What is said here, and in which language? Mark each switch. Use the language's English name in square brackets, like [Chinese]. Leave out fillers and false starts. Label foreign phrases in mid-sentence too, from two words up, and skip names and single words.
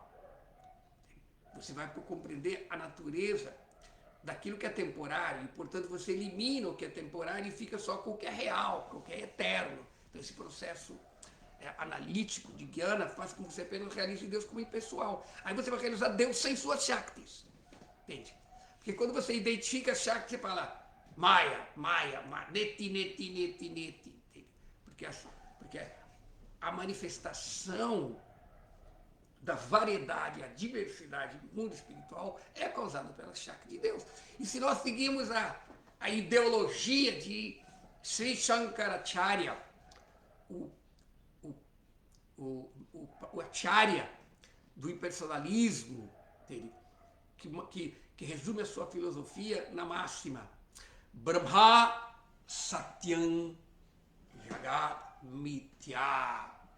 [Portuguese] Você vai compreender a natureza daquilo que é temporário e, portanto, você elimina o que é temporário e fica só com o que é real, com o que é eterno. Então, esse processo analítico de Jnana faz com que você apenas realize Deus como impessoal. Aí você vai realizar Deus sem suas Shaktis. Entende? Porque quando você identifica Shakti, você fala Maya, [Sanskrit] neti, neti, neti, neti. [Portuguese] Porque a manifestação da variedade, a diversidade do mundo espiritual é causada pela Shakti de Deus. E se nós seguimos a ideologia de Sri Shankaracharya, o acharya do impersonalismo, que resume a sua filosofia na máxima [Sanskrit] Brahma Satyam Jagat Mithya.